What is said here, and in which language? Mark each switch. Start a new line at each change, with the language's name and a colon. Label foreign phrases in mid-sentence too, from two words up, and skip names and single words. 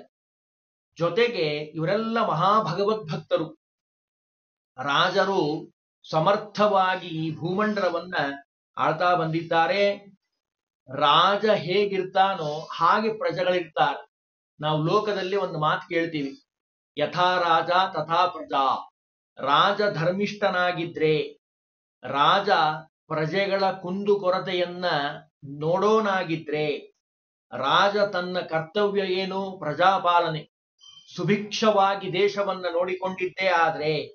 Kannada: ಜೊತೆಗೆ ಇವರೆಲ್ಲ ಮಹಾಭಗವದ್ಭಕ್ತರು. ರಾಜರು ಸಮರ್ಥವಾಗಿ ಈ ಭೂಮಂಡಲವನ್ನ ಆಳ್ತಾ ಬಂದಿದ್ದಾರೆ. ರಾಜ ಹೇಗಿರ್ತಾನೋ ಹಾಗೆ ಪ್ರಜೆಗಳಿರ್ತಾರೆ. ನಾವು ಲೋಕದಲ್ಲಿ ಒಂದು ಮಾತು ಕೇಳ್ತೀವಿ,
Sanskrit: ಯಥಾ ರಾಜ ತಥಾ ಪ್ರಜಾ.
Kannada: ರಾಜ ಧರ್ಮಿಷ್ಠನಾಗಿದ್ರೆ, ರಾಜ ಪ್ರಜೆಗಳ ಕುಂದುಕೊರತೆಯನ್ನ ನೋಡೋನಾಗಿದ್ರೆ, ರಾಜ ತನ್ನ ಕರ್ತವ್ಯ ಏನು ಪ್ರಜಾಪಾಲನೆ, ಸುಭಿಕ್ಷವಾಗಿ ದೇಶವನ್ನ ನೋಡಿಕೊಂಡಿದ್ದೇ ಆದ್ರೆ,